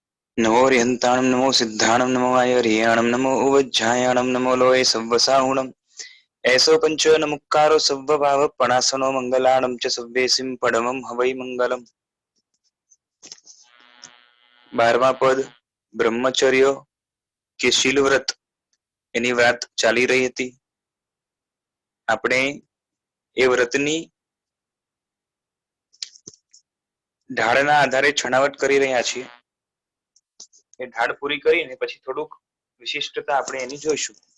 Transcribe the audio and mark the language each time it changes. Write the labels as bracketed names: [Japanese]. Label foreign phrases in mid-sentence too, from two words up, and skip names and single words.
[Prakrit languages] नमो रिहंताणं नमो सिद्धाणं नमो आयर्याणं नमो उवज्झायाणं नमो लोये सव्वसाहुणं ऐसो पंचो नमुक्कारो सव्वभाव पणासनो मंगलाणं च सव्वेसिं पडमं हवै मंगलम्। [Gujarati] 12मा પદ બ્રહ્મચર્ય કે શીલ વ્રત એની વાત ચાલી રહી હતી। આપણે એ વ્રતની ઢાળના આધારે છણાવટ કરી રહ્યા છીએ। એ ઢાળ પૂરી કરીને પછી થોડુંક વિશિષ્ટતા આપણે એની જોઈશું।